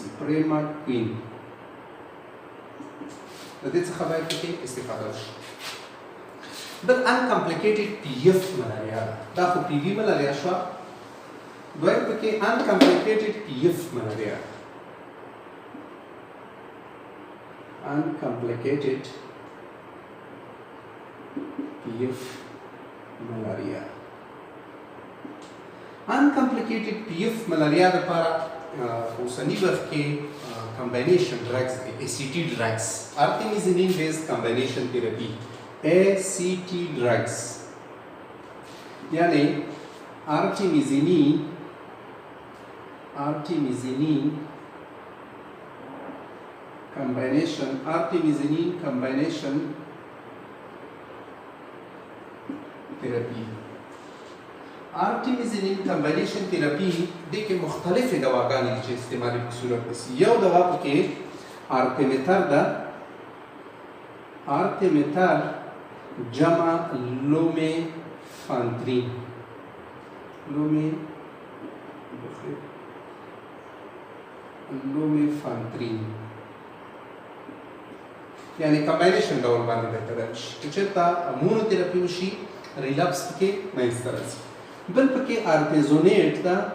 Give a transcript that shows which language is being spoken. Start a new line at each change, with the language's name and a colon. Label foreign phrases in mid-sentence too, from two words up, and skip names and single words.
Pashto: پریمکین د دې څخه باید پکې استفاده وشي. بل
English: uncomplicated PF malaria
Pashto: ده، دا خو پی وی ملاریا شوه. دویم پکې
English: uncomplicated PF malaria. uncomplicated PF malaria. uncomplicated PF malaria
Pashto: لپاره اوسنی وخت کې
English: combination drugs
Pashto: دي
English: ACT drugs artemisinin based combination therapy ACT drugs
Pashto: یعنی artemisinin
English: combination therapy artemisinin combination therapy
Pashto: د کې مختلفې دواګانې چې استعمالي په صورت کې یو دوا پکې artemether ده artemether جمع lumefantrine یعنی کمباینیشن ډول باندې بهتره شي چې چېرته مونوتراپي وشي ریلپس پکې منځته راځي بل پکې ارتیزونیټ ده